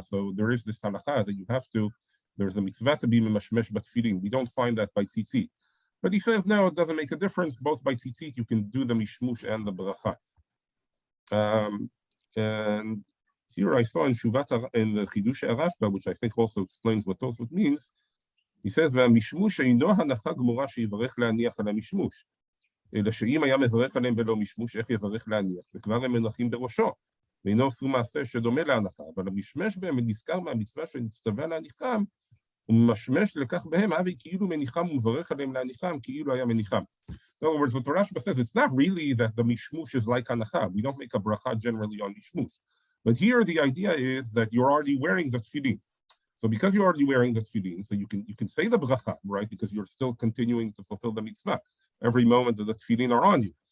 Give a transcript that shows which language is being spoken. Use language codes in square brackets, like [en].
[en] So there is this halacha that there's a mitzvah to be memashmesh but tefillin. We don't find that by tzitzit. But he says no, it doesn't make a difference. Both by tzitzit you can do the mishmush and the bracha. And here I saw in the Chidush Arashba, which I think also explains what Tosfot means. He says, [he] "והמשמוש אינו הנחה גמורה שיברך להניח על המשמוש, אלא שאם היה מברך עליהם ולא משמוש, איך יברך להניח? וכבר הם מנחים בראשו, ואינו עשו מעשה שדומה להנחה, אבל המשמש בהם ונזכר מהמצווה שנצטווה להניחם, וממשמש לכך בהם, הרי כאילו מניחם ומברך עליהם להניחם, כאילו היה מניחם." [en] In other words, what the Rashba says, it's not really that the mishmush is like hanacha. We don't make a bracha generally on mishmush. But here the idea is that you're already wearing the tefillin. So because you're already wearing the tefillin, so you can say the bracha, right? Because you're still continuing to fulfill the mitzvah every moment that the tefillin are on you.